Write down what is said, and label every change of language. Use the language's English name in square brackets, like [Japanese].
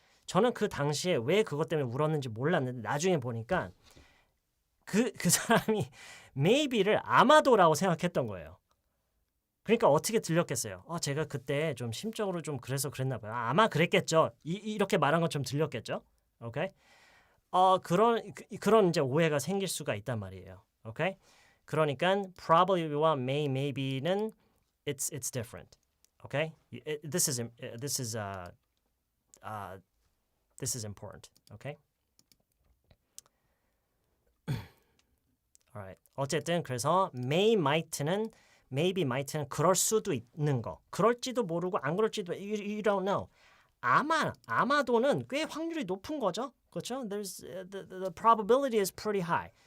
[Korean] 저는 그 당시에 왜 그것 때문에 울었는지 몰랐는데 나중에 보니까 그 사람이 maybe를 아마도라고 생각했던 거예요. 그러니까 어떻게 들렸겠어요? 제가 그때 좀 심적으로 좀 그래서 그랬나 봐요. 아마 그랬겠죠. 이렇게 말한 것처럼 들렸겠죠. 오케이? 그런 이제 오해가 생길 수가 있단 말이에요. 오케이? 그러니까 probably와 maybe는 it's different. [English] Okay? This is important. Okay? Alright. [Korean] 어쨌든 그래서 maybe, might는 그럴 수도 있는 거. 그럴지도 모르고 안 그럴지도 you don't know. 아마도는 꽤 확률이 높은 거죠. 그렇죠? [English] There's the probability is pretty high.